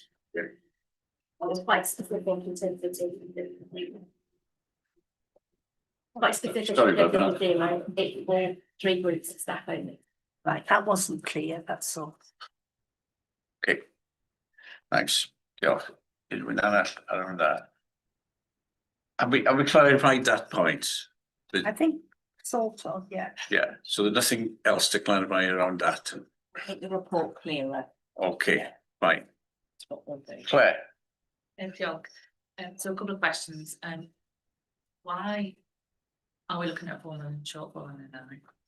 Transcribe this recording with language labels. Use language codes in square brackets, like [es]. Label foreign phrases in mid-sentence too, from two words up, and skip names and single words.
[en] It's quite specific in terms of quite specific. Sorry about that. Zero, it's for 3 groups of staff only. Right, that wasn't clear, that's all. Okay. Thanks. [cy] Diolch. Unrhyw arall ar hwnna? [en] Have we clarified that point? I think sort of, yeah. Yeah, so there's nothing else to clarify around that. Make the report clearer. Okay, fine. That's what we'll do. Claire? [cy] Diolch. [en] So a couple of questions. Why are we looking at a 4 million shortfall in it?